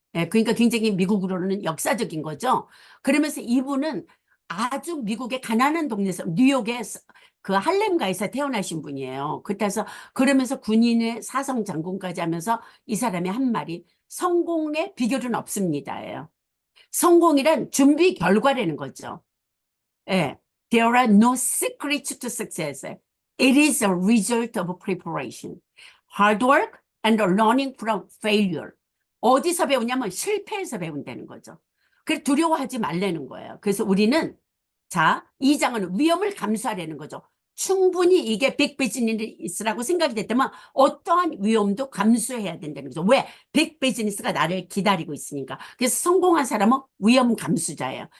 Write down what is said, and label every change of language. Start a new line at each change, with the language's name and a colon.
Korean: 예, 그러니까 굉장히 미국으로는 역사적인 거죠. 그러면서 이분은 아주 미국의 가난한 동네에서, 뉴욕의 그 할렘가에서 태어나신 분이에요. 그러면서 군인의 사성 장군까지 하면서 이 사람이 한 말이 성공의 비결은 없습니다예요. 성공이란 준비 결과라는 거죠. 예.
English: There are no secrets to success. It is a result of preparation. Hard work and learning from failure.
Korean: 어디서 배우냐면 실패에서 배운다는 거죠. 그래서 두려워하지 말라는 거예요. 그래서 우리는 이 장은 위험을 감수하라는 거죠. 충분히 이게 빅 비즈니스라고 생각이 됐다면 어떠한 위험도 감수해야 된다는 거죠. 왜? 빅 비즈니스가 나를 기다리고 있으니까. 그래서 성공한 사람은 위험 감수자예요.